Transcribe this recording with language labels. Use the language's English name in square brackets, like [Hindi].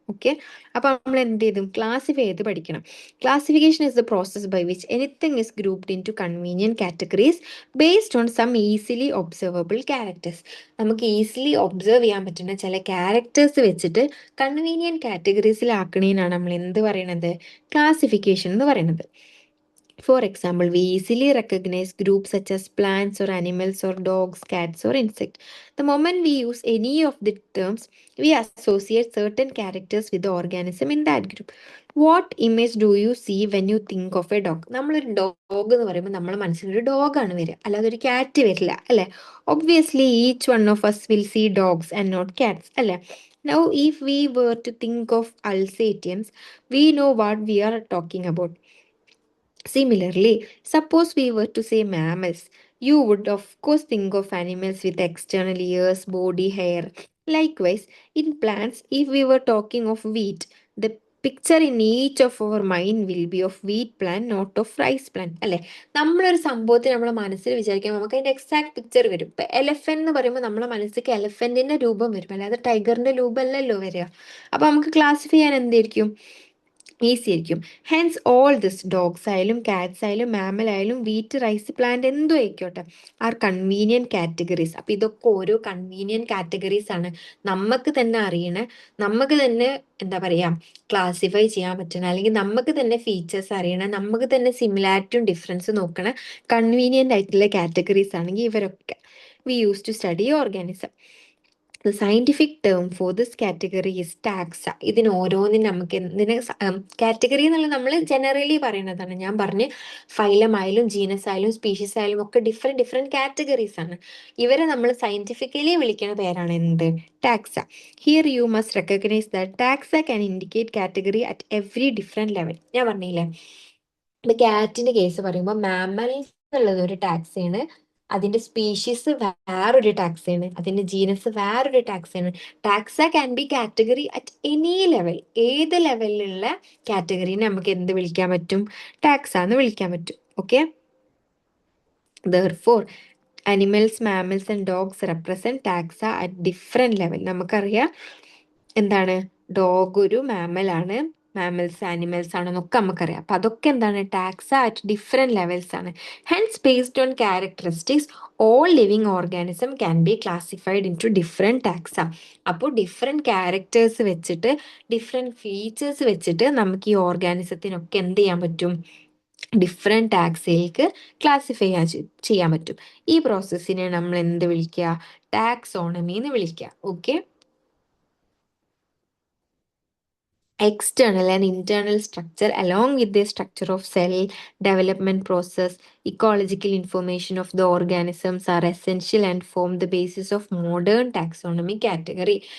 [Malayalam] Okay, അപ്പൊ നമ്മൾ എന്ത് ചെയ്തും, ക്ലാസിഫൈ ചെയ്ത് പഠിക്കണം. [English] Classification is the process by which anything is grouped into convenient categories based on some easily observable characters. [Malayalam] നമുക്ക് ഈസിലി ഒബ്സർവ് ചെയ്യാൻ പറ്റുന്ന ചില ക്യാരക്ടേഴ്സ് വെച്ചിട്ട് കൺവീനിയന്റ് കാറ്റഗറീസിലാക്കണേനാണ് നമ്മൾ എന്ത് പറയണത്, ക്ലാസിഫിക്കേഷൻ എന്ന് പറയുന്നത്. [English] For example, we easily recognize groups such as plants or animals or dogs, cats or insects. The moment we use any of the terms, we associate certain characters with the organism in that group. What image do you see when you think of a dog? [Malayalam] നമ്മളൊരു dog എന്ന് പറയുമ്പോൾ നമ്മുടെ മനസ്സിലൊരു ഡോഗാണ് വരിക, അല്ലാതെ ഒരു cat വരില്ല അല്ലെ. [English] obviously each one of us will see dogs and not cats [Malayalam] അല്ലെ. [English] Now, if we were to think of Alsatians, we know what we are talking about. Similarly, suppose we were to say mammals, you would of course think of animals with external ears, body, hair. Likewise, in plants, if we were talking of wheat, the picture in each of our mind will be of wheat plant, not of rice plant. [Malayalam] അല്ലെ, നമ്മളൊരു സംഭവത്തെ നമ്മളെ മനസ്സിൽ വിചാരിക്കുമ്പോൾ നമുക്ക് അതിന്റെ exact picture വരും. ഇപ്പൊ elephant എന്ന് പറയുമ്പോൾ നമ്മളെ മനസ്സിലേക്ക് എലഫന്റിന്റെ രൂപം വരും, അല്ലാതെ ടൈഗറിന്റെ രൂപമല്ലല്ലോ വരിക. അപ്പൊ നമുക്ക് ക്ലാസിഫൈ ചെയ്യാൻ എന്തായിരിക്കും, ഈസി ആയിരിക്കും. [English] hence all this, [Malayalam] ഡോഗ്സ് ആയാലും കാറ്റ്സ് ആയാലും മാമൽ ആയാലും വീറ്റ്, റൈസ്, പ്ലാന്റ് എന്തോ ആയിക്കോട്ടെ, [English] Are convenient categories. [Malayalam] അപ്പൊ ഇതൊക്കെ ഓരോ കൺവീനിയന്റ് കാറ്റഗറീസ് ആണ്. നമുക്ക് തന്നെ അറിയണ, നമുക്ക് തന്നെ എന്താ പറയാ, ക്ലാസിഫൈ ചെയ്യാൻ പറ്റണ, അല്ലെങ്കിൽ നമുക്ക് തന്നെ ഫീച്ചേഴ്സ് അറിയണ, നമുക്ക് തന്നെ സിമിലാരിറ്റിയും ഡിഫറൻസ് നോക്കണ കൺവീനിയന്റ് ആയിട്ടുള്ള കാറ്റഗറീസ് ആണെങ്കിൽ ഇവരൊക്കെ [English] We use to study organism. The scientific term for this category is taxa. [Malayalam] ഇതിന് ഓരോന്നിനും നമുക്ക് എന്തിന് കാറ്റഗറി എന്നുള്ളത് നമ്മൾ ജനറലി പറയുന്നതാണ്. ഞാൻ പറഞ്ഞ് ഫൈലം ആയാലും ജീനസ് ആയാലും സ്പീഷീസ് ആയാലും ഒക്കെ ഡിഫറെന്റ് കാറ്റഗറീസ് ആണ്. ഇവരെ നമ്മൾ സയന്റിഫിക്കലി വിളിക്കുന്ന പേരാണ് എന്ത്, taxa. [English] Here you must recognise that taxa can indicate category at every different level. [Malayalam] ഞാൻ പറഞ്ഞില്ലേ, ഇപ്പൊ കാറ്റിന്റെ കേസ് പറയുമ്പോൾ മാമൽസ് എന്നുള്ളത് ഒരു ടാക്സയാണ്, അതിന്റെ സ്പീഷീസ് വേറൊരു ടാക്സയാണ്, അതിന്റെ ജീനസ് വേറൊരു ടാക്സയാണ്. [English] Taxa can be category at any level. [Malayalam] ഏത് ലെവലിലുള്ള കാറ്റഗറീനെ നമുക്ക് എന്ത് വിളിക്കാൻ പറ്റും, ടാക്സ എന്ന് വിളിക്കാൻ പറ്റും. [English] Okay, therefore animals, mammals and dogs represent taxa at different level. [Malayalam] നമുക്കറിയാം എന്താണ്, ഡോഗ് ഒരു മാമൽ ആണ്, മാമൽസ്, ആനിമൽസ് ആണെന്നൊക്കെ നമുക്കറിയാം. അപ്പൊ അതൊക്കെ എന്താണ്, [English] taxa at different levels [Malayalam] ആണ്. [English] Hence based on characteristics all living organism can be classified into different taxa. [Malayalam] അപ്പോൾ ഡിഫറെന്റ് ക്യാരക്ടേഴ്സ് വെച്ചിട്ട്, ഡിഫറെന്റ് ഫീച്ചേഴ്സ് വെച്ചിട്ട് നമുക്ക് ഈ ഓർഗാനിസത്തിനൊക്കെ എന്ത് ചെയ്യാൻ പറ്റും, ഡിഫറെന്റ് ടാക്സിലേക്ക് ക്ലാസിഫൈ ചെയ്യാൻ പറ്റും. ഈ പ്രോസസ്സിനെ നമ്മൾ എന്ത് വിളിക്കുക, ടാക്സോണമി എന്ന് വിളിക്കുക. Okay. [English] External and internal structure along with the structure of cell development process, ecological information of the organisms are essential and form the basis of modern taxonomy category.